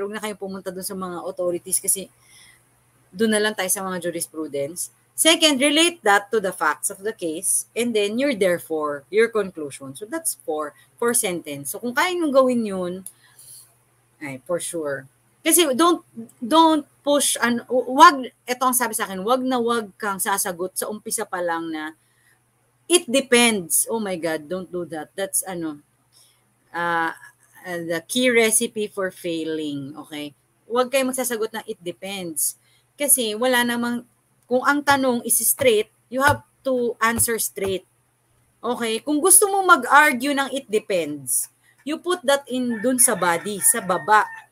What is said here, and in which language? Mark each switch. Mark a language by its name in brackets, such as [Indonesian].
[Filipino] Pero huwag na kayong pumunta dun sa mga authorities kasi dun na lang tayo sa mga jurisprudence. [English] Second, relate that to the facts of the case, and then you're therefore, your conclusion. So that's 4 sentence. [Filipino] So kung kaya nyo gawin yun, ay, for sure. Kasi [English] don't push, [Filipino] ito ang sabi sa akin, wag kang sasagot sa umpisa pa lang na, [English] it depends. Oh my God, don't do that. That's the key recipe for failing, okay? [Filipino] Huwag kayo magsasagot na [English] it depends. [Filipino] Kasi wala namang, kung ang tanong [English] is straight, you have to answer straight. Okay? [Filipino] Kung gusto mo mag-argue ng [English] it depends, you put that in [Filipino] dun sa body, sa baba.